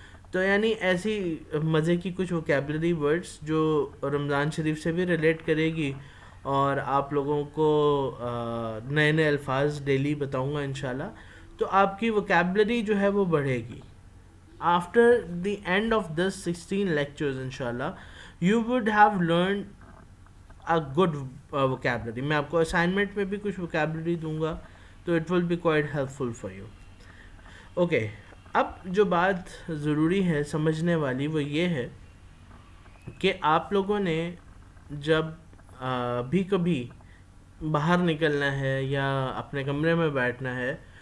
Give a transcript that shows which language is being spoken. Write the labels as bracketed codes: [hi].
[ur] تو یعنی ایسی مزے کی کچھ ووکیبلری ورڈز جو رمضان شریف سے بھی ریلیٹ کرے گی, اور آپ لوگوں کو نئے نئے الفاظ ڈیلی بتاؤں گا انشاءاللہ. تو آپ کی ووکیبلری جو ہے وہ بڑھے گی. [en] After the end of this 16 lectures انشاءاللہ you would have learn a good vocabulary. [ur] میں آپ کو اسائنمنٹ میں بھی کچھ ووکیبلری دوں گا, تو [en] It will be quite helpful for you. [ur] Okay, اب جو بات ضروری ہے سمجھنے والی وہ یہ ہے کہ آپ لوگوں نے جب بھی کبھی باہر نکلنا ہے یا اپنے کمرے میں بیٹھنا ہے